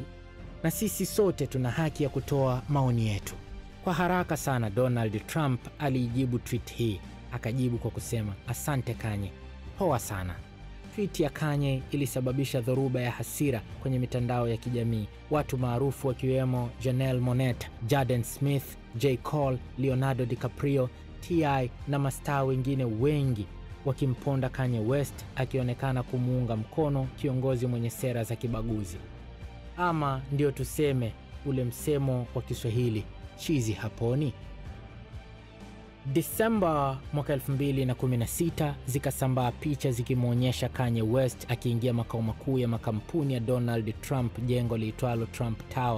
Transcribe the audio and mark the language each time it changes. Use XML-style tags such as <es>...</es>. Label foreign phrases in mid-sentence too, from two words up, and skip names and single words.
<sw>Na sisi sote tuna haki ya kutoa maoni yetu." Kwa haraka sana Donald Trump alijibu tweet hii. Akajibu kwa kusema, "Asante Kanye. Poa sana." Tweet ya Kanye ilisababisha dhoruba ya hasira kwenye mitandao ya kijamii. Watu maarufu wakiwemo Janelle Monáe, Jaden Smith, J. Cole, Leonardo DiCaprio, T.I. na mastaa wengine wengi wakimponda Kanye West, akionekana kumuunga mkono kiongozi mwenye sera za kibaguzi. Ama ndio tuseme ule msemo wa Kiswahili, chizi haponi. Disemba mwaka 2016 zikasambaa picha zikimuonyesha Kanye West akiingia makao makuu ya makampuni ya Donald Trump, jengo liitwalo Trump Tower.</sw>